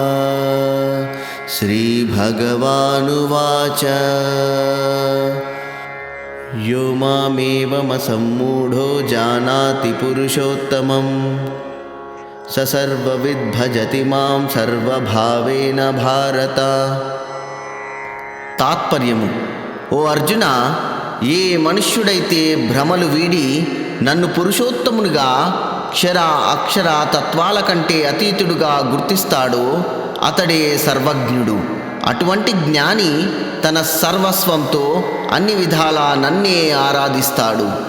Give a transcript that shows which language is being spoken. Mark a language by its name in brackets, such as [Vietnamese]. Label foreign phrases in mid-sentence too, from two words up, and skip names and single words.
[Sanskrit] श्रीभगवानुवाच यो मामेवमसम्मूढो जानाति पुरुषोत्तमं स सर्वविद् भजति मां सर्वभावेन भारत। [Telugu] తాత్పర్యము: ఓ అర్జున, ఏ మనుష్యుడైతే భ్రమలు వీడి నన్ను పురుషోత్తమునిగా క్షర అక్షర తత్వాల కంటే అతీతుడుగా గుర్తిస్తాడో అతడే సర్వజ్ఞుడు. అటువంటి జ్ఞాని తన సర్వస్వంతో అన్ని విధాలా నన్నే ఆరాధిస్తాడు.